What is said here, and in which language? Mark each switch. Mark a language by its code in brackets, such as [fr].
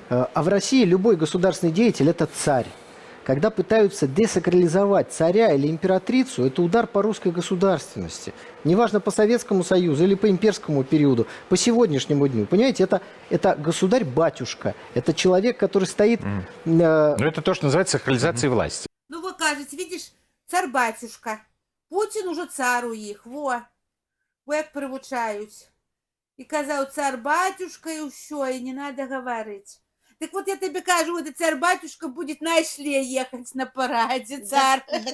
[ru] А в России любой государственный деятель – это царь. Когда пытаются десакрализовать царя или императрицу, это удар по русской государственности. Неважно, по Советскому Союзу или по имперскому периоду, по сегодняшнему дню. Понимаете, это государь-батюшка. Это человек, который стоит... Ну, это то, что называется сакрализацией власти. [uk] Ну, вы кажете, видишь, цар-батюшка. Путін уже цар у їх, во як привучають. І казав, цар-батюшка, і все, і [ru] не надо говорить. Так вот я тебе кажу, этот цар-батюшка будет на осле ехать на параде, цар.